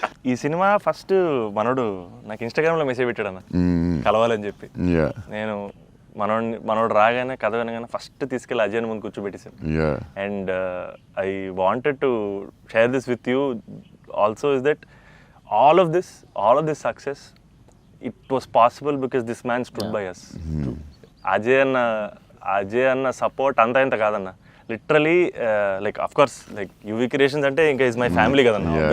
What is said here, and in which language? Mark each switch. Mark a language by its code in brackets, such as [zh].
[te] ఈ cinema first మనోడు నాకు ఇన్స్టాగ్రామ్లో మెసేజ్ పెట్టాడు అన్న, కలవాలని చెప్పి. యా నేను మనోడు రాగానే కథ వినగానే ఫస్ట్ తీసుకెళ్ళి అజయ్ ముందు కూర్చోబెట్టేసాను. Yeah [en] And I wanted to share this with you also is that all of this success, it was possible because this man stood by us. [te] Ajay అన్న సపోర్ట్ అంతా ఇంత కాదన్న, literally like of course like UV creations అంటే ఇంకా is my family కదన్న.